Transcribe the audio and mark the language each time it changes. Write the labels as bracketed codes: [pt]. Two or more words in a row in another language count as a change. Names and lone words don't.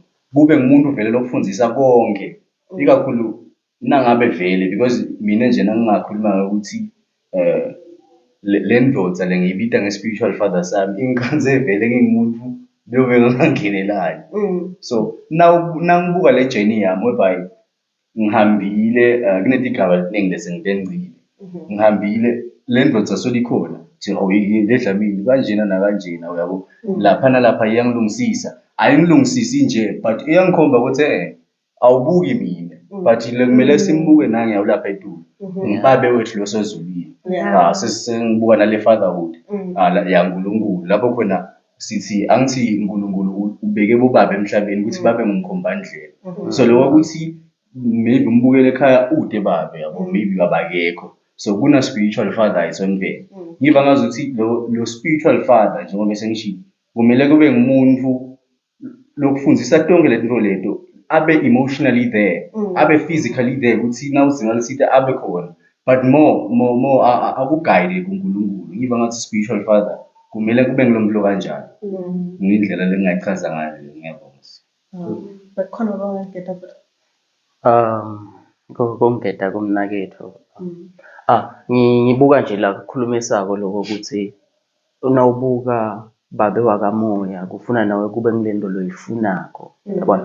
[ss] Kube ngumuntu vele lokufundzisa konke, ikakhulu nangabe vele, because mina nje nangingakhuluma ukuthi le ndodza lengiyibita nge- [en] spiritual father [ss] sami ingikhanze vele ngingumuntu lobe ngangenelayo. So nangibuka le journey yami whereby ngihambile, kunetigaba eziningi lesengitenzile, ngihambile le ndodza solikhona thi le Dlamini kanjena nakanjena, uyabo, lapha nalapha iyangilungisisa, ayingilungisisi nje but iyangikhomba ukuthi awubuki mina, but kumele simbuke nange lapha eTulu, ngibabe wethu losezulwini. Sesibuka nale fatherhood yaNkulunkulu, lapho khona sithi angithi uNkulunkulu ubeke bobaba emhlabeni ukuthi babe ngumkhombandlela. So lokho ukuthi maybe umbukele ekhaya ude babe, yabo, maybe abakekho, so kuna [en] spiritual father [ss] ayisonvela. Ngiva ngazuthi lo [en] spiritual father [ss] njengoba sengishilo kumele kube ngumuntu lokufundzisa tonke letinto leto, abe [en] emotionally there, [ss] abe [en] physically there, [ss] ukuthi nawuzinga sithi abe khona, [en] but more [ss] akuguide kuNkulunkulu. Ngiva ngathi [en] spiritual father [ss] kumele kube ngilomlo kanjalo, ngindlela lengayichaza ngayo. Ngiyabonga. Bakhona abangangeta Ngongeta kumnaketho. Ngibuka nje la kukhulumisako lokho ukuthi unawubuka babe wakamoya kufuna nawe kube ngilento loyifunako, yabona.